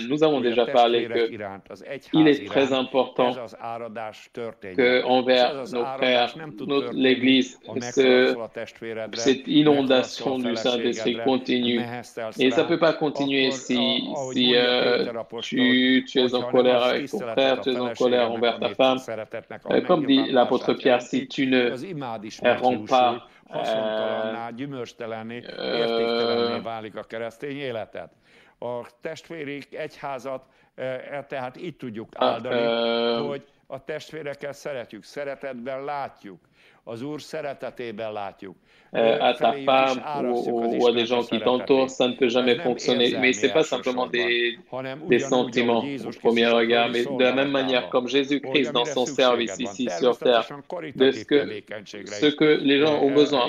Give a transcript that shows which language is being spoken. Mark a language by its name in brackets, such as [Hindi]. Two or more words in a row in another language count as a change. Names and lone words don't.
[French] Nous avons déjà parlé qu'il est très important qu'envers nos frères, l'Église, cette inondation du Saint-Esprit continue. Et ça ne peut pas continuer si tu es en colère avec ton frère, tu es en colère envers ta femme. Comme dit l'apôtre Pierre, si tu ne romps pas [Hungarian] a testvéri egyházat, tehát így tudjuk áldani, hogy a testvérekkel szeretjük, szeretetben látjuk, az Úr szeretetében látjuk. [French] À ta femme ou à des gens qui t'entourent, ça ne peut jamais fonctionner. Mais ce n'est pas simplement des sentiments au premier regard, mais de la même manière comme Jésus-Christ dans son service ici sur terre, de ce que les gens ont besoin.